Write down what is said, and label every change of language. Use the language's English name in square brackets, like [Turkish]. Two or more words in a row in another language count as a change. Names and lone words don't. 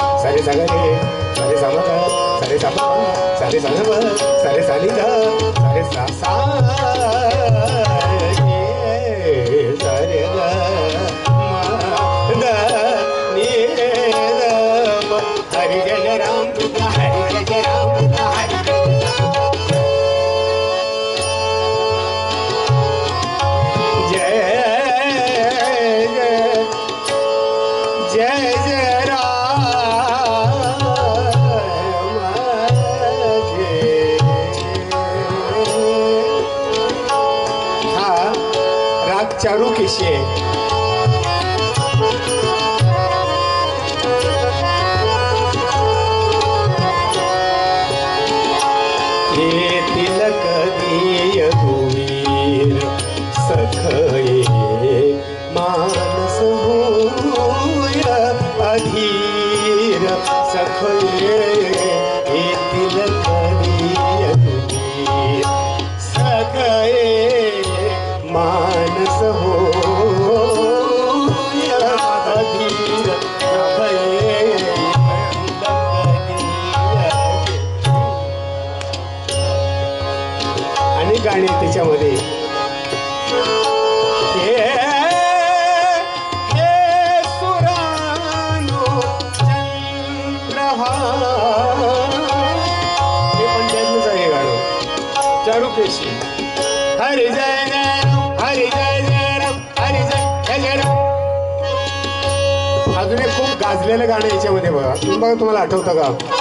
[Marathi] सारे सगळे सारे समग सारे सप सारे सनब सारे सानिध सारे सा सा सारे ग द नि द प हरि जय राम हरि जय राम हरि जय जय जय राम हा राग चारू केशी आहे हे तिलक दिय गुवीर सखये मानस होय अधीर सखये हे तिलक दिय गुवीर सखये मानस होय अधीर सखये आणि गाणी त्याच्यामध्ये हे सुरानो चंद्रहार हे पण त्यातलंच आहे गाणं चारुकेशी हरी जय राम हरी जय जय राम हरी जय जय राम अजून एक खूप गाजलेलं गाणं याच्यामध्ये बघा तुम्हाला आठवतं का